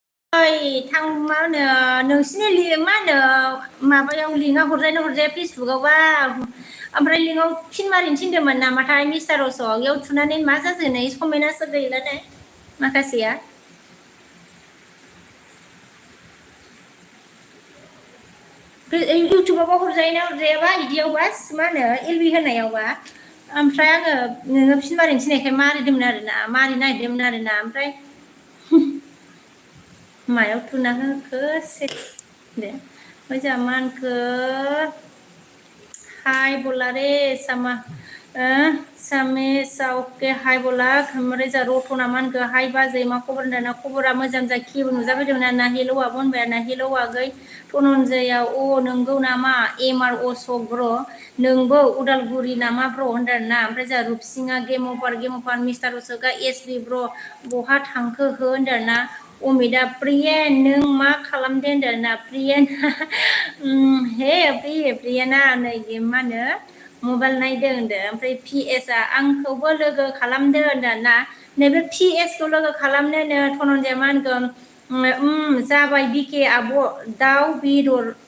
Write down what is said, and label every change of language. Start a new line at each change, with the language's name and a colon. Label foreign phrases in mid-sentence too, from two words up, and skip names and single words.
Bodo: थां मा होनो नोंसिनि मा होनो माबायाव लिंकआ हरजाया फेसबुकआवबा ओमफ्राय लिंकआव फिन मारिनो थिनदोंमोन नामाथाय मिस्टार अशक इयाव थुनानै मा जाजोबनाय कमेन्टआसो गैलानो माखासेया इउटुबावबा हरजायाबा बिदियावबा मा होनो एलबि होनायावबा ओमफ्राय आङो नोङो फिन मारिनो थिननायखाय मारिदोंमोन आरोना मारिनो नागिरदोंमोन आरोना ओमफ्राय मायाव थुना होखो दे ओमफ्राय जोंहा मा होनखो हाय बोला रे सामा सामे सावके हाय बोला ओमफ्राय जोंहा रथना मा होनखो हाय बाजै मा खबर होनदों खबरा मोजां जाखिबो नुजाफैदोंमोन आरोना हेलौ आब' होनबाय आरोना हेलौ आगै धनन्जयआ अ नोंगौ नामा एम आर अशक ब्र नोंबो उदालगुरि नामा ब्र होनदों आरोना ओमफ्राय जोंहा रुपसिङा
English: game over
Bodo: मिस्टार अशकआ एस बि ब्र बहा थांखो हो होनदों आरोना अमिता प्रियेन नों मा खालामदों होनदों आरोना प्रियेन हे प्रियेना नै मा होनो मबाइल नायदों होनदों ओमफ्राय पि एस आ आंखौबो लोगो खालामदो होनदों ना नैबे पि एस खौ लोगो खालामनोनो धनन्जया मा होनगोन जाबाय बिके आब' दाउ बेदर